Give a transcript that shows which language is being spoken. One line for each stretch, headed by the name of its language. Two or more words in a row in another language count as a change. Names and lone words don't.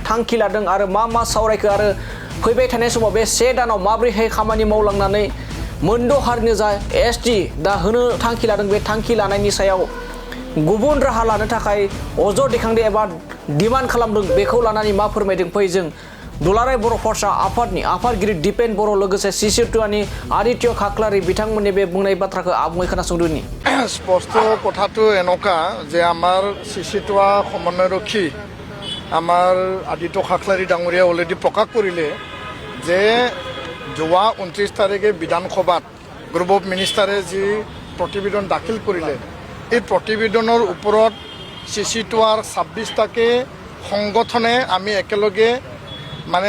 Bodo: थांखि लादों आरो मा सावरायखो आरो फैबाय थानाय समाव बे 1 दानाव माबोरैहाय खामानि मावलांनानै मोनद' हारिनो जा एसटि दा होनो थांखि लादों बे थांखि लानायनि सायाव गुबुन राहा लानो थाखाय अजद दैखांदों एबा डिमान्ड खालामदों बेखौ लानानै मा फोरमायदों फै जों दुलाराय बर' फरायसा आफादनि आफादगिरि दिपेन बर' लोगोसे सिसि टुवानि आदित्य खाख्लारि बिथांमोननि बे बुंनाय बाथ्राखौ आबुङै खोनासंदोंनि
Assamese: स्पष्ट কথাটো এনেকা যে আমাৰ সিসি টুৱা সমন্বয়ৰক্ষী আমাৰ আদিত্য খাখলাৰী ডাঙৰীয়া অলৰেডি প্ৰকাশ কৰিলে যে যোৱা 29 তাৰিখে বিধানসভাত গ্ৰুপ
English: of minister
Assamese: যি প্ৰতিবেদন দাখিল কৰিলে এই প্ৰতিবেদনৰ ওপৰত সিসি টুৱাৰ 26টাকে সংগঠনে আমি একেলগে মানে